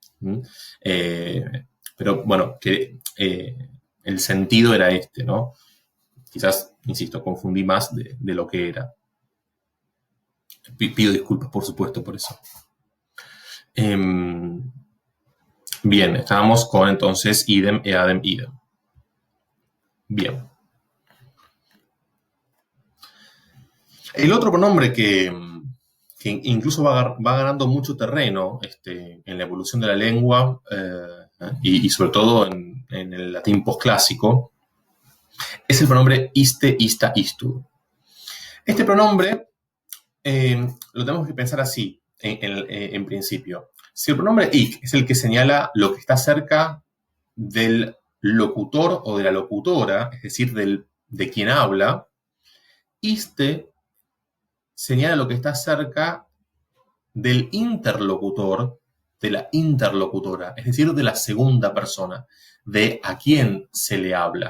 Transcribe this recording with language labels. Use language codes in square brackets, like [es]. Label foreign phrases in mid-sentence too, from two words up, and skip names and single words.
[es] Pero bueno, que el sentido era este, ¿no? Quizás, insisto, confundí más de lo que era. Pido disculpas, por supuesto, por eso. Bien, estábamos con entonces [la] idem, eadem, idem. [es] Bien. El otro pronombre que incluso va ganando mucho terreno en la evolución de la lengua y sobre todo en el latín posclásico es el pronombre [la] iste, ista, istud. [es] Este pronombre lo tenemos que pensar así, en principio. Si el pronombre ik es el que señala lo que está cerca del locutor o de la locutora, es decir, de quien habla, iste señala lo que está cerca del interlocutor, de la interlocutora, es decir, de la segunda persona, de a quién se le habla.